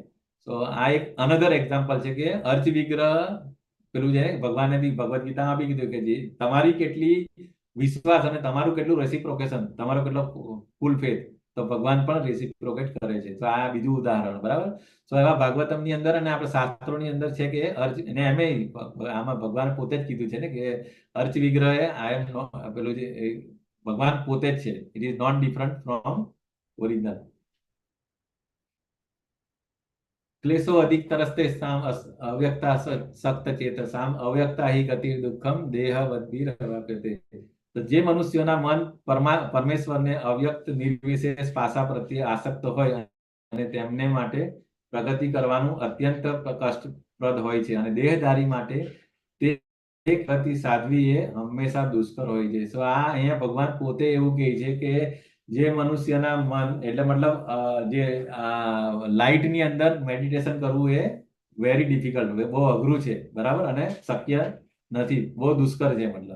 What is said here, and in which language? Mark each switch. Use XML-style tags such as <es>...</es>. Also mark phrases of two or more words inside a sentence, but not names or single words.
<gu>તો આ એક</gu> <en>another example</en> <gu>છે કે અર્ચ વિગ્રહ પેલું છે ભગવાને બી ભગવદ્ ગીતામાં બી કીધું કે જે તમારી કેટલી વિશ્વાસ અને તમારું કેટલું રેસિપ્રોકેશન, તમારો કેટલો</gu> <en>full faith,</en> <gu>તો ભગવાન પણ રેસિપ્રોકેટ કરે છે. તો આ બીજું ઉદાહરણ, બરાબર. તો એવા ભાગવતમની અંદર અને આપણે શાસ્ત્રોની અંદર છે કે અર્ચ, અને એમ આમાં ભગવાન પોતે જ કીધું છે ને કે અર્ચ વિગ્રહ</gu> <en>I am</en> <gu>પેલું જે ભગવાન પોતે જ છે,</gu> <en>it is not different from original.</en> <sa>क्लेशो अधिक तरस्ते साम अव्यक्ता सक्त चेतसाम अव्यक्ता ही गति दुखम देह वद्भिरवाप्यते.</sa> <gu>તો જે મનુષ્યોના મન પરમેશ્વરને અવ્યક્ત નિર્વિશેષ પાસા પ્રત્યે આસક્ત હોય અને તેમને માટે પ્રગતિ કરવાનું અત્યંત કષ્ટપ્રદ હોય છે અને દેહધારી માટે તે ગતિ સાધવી એ હંમેશા દુષ્કર હોય છે. સો આ અહીંયા ભગવાન પોતે એવું કહે છે કે જે મનુષ્યના મન, એટલે મતલબ જે લાઇટની અંદર મેડિટેશન કરવું એ</gu> <en>very difficult,</en> <gu>બહુ અઘરું છે, બરાબર, અને શક્ય નથી, બહુ દુષ્કર છે મતલબ.</gu>